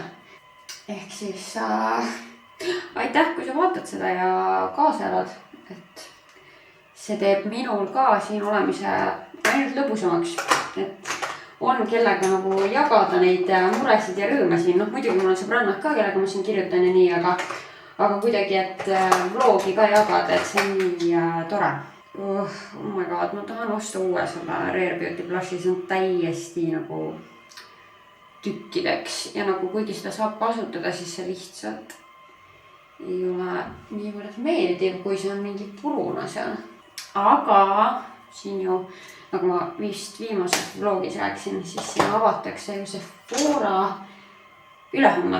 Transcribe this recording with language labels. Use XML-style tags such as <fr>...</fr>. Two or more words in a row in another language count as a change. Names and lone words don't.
<et>Ehk siis aitäh, kui sa vaatad seda ja kaasa elad, et see teeb minul ka siin olemise ainult lõbusamaks, et on kellega nagu jagada neid muresid ja rõõme siin. Muidugi mul on sõbrannad ka, kellega ma siin kirjutan ja nii, aga kuidagi, et vlogi ka jagada, et see on nii tore.</et> <en>Oh my god,</en> <et>ma tahan osta uue selle Rare Beauty blushi, see on täiesti nagu tükkideks ja nagu kuigi seda saab kasutada, siis see lihtsalt ei ole niivõrd meeldiv, kui see on mingi puruna seal. Aga siin ju, nagu ma vist viimases vlogis rääkisin, siis siin avatakse ju Sephora ülehomme.</et>